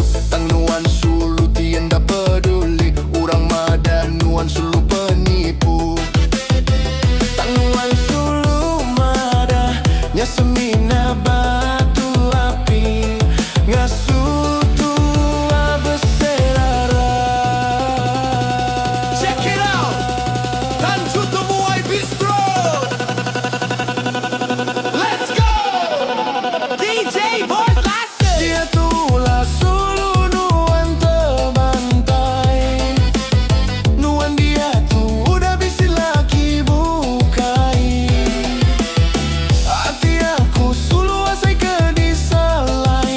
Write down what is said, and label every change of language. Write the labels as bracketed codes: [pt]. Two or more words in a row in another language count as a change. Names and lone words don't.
[iba] Tang nuan sulu tienda peduli. Urang mada nuan sulu penipu. Tang nuan sulu mada nya semina batu api ngasutu abeserara. [en] Check it out, Tanjuto Muay Bistro. Let's go, DJ Voice Lassen. [iba] Dia tulah sulu nuan terbantai. Nuan dia tu udah bisi laki bukai. Hati aku sulu asai ke disalai.